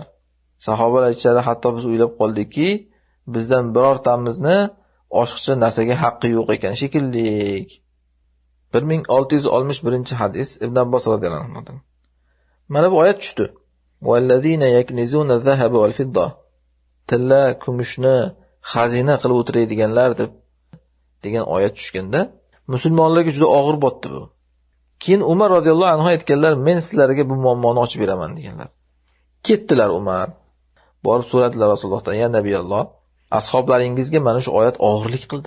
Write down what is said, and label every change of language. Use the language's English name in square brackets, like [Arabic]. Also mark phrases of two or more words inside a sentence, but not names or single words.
[Uzbek] Sahobalar aytishadi, hatto biz o'ylab qoldikki, bizdan birortamizni oshiqcha narsaga haqqi yo'q ekan shekilli. 1661-hadis. [Arabic] Ibn Abbos رضي الله عنه. [Uzbek] Mana bu oyat tushdi. [Arabic] والذين يكنزون الذهب والفضة. [Uzbek] Tilla, kumushni xazina qilib o'tiradiganlar deb degan oyat tushganda, musulmonlarga juda og'ir botdi bu. Keyin Umar [Arabic] رضي الله عنه [Uzbek] aytganlar, men sizlarga bu muammoni ochib beraman deganlar. Ketdilar Umar. Borib so'radilar Rasulullohdan, [Arabic] يا نبي الله, [Uzbek] ashoblaringizga mana shu oyat og'irlik qildi.